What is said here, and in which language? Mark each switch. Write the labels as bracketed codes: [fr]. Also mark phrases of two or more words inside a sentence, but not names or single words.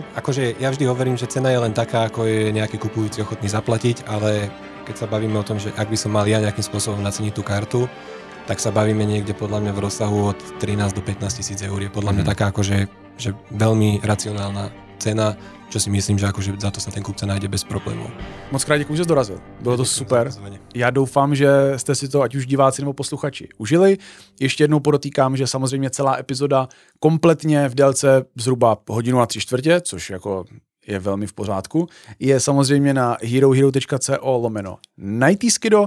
[sk] Akože ja vždy hovorím, že cena je len taká, ako je nejaký kupujúci ochotný zaplatiť, ale keď sa bavíme o tom, že ak by som mal ja nejakým spôsobom naceniť tú kartu, tak sa bavíme niekde podľa mňa v rozsahu od 13 do 15 tisíc eur. Je podľa mňa taká akože že veľmi racionálna cena, čo si myslím, že akože za to sa ten kupce nájde [cs] bez problémů. Moc krát děkuji, že jsi dorazil. Bylo to super. Já doufám, že jste si to, ať už diváci nebo posluchači, užili. Ještě jednou podotýkám, že samozřejmě celá epizoda kompletně v délce zhruba 1:03, což jako je velmi v pořádku, je samozřejmě na herohero.co/Nightyskido.